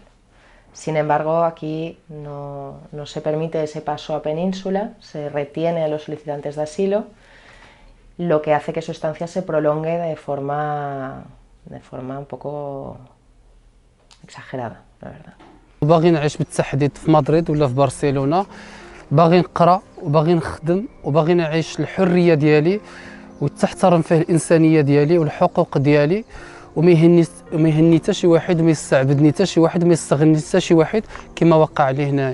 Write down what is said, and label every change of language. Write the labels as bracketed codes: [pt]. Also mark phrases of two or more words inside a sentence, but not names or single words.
[es] Sin embargo, aquí no se permite ese paso a península, se retiene a los solicitantes de asilo, lo que hace que su estancia se prolongue de forma un poco exagerada, la verdad. [ar] باغي نعيش بالتحديد في مدريد ولا في برشلونة، باغي نقرا وباغي نخدم وباغي نعيش الحرية ديالي وتحترم فيه الإنسانية ديالي والحقوق ديالي، وما يهني حتى شي واحد وما يستعبدني حتى شي واحد وما يستغلني حتى شي واحد كما وقع عليه هنايا.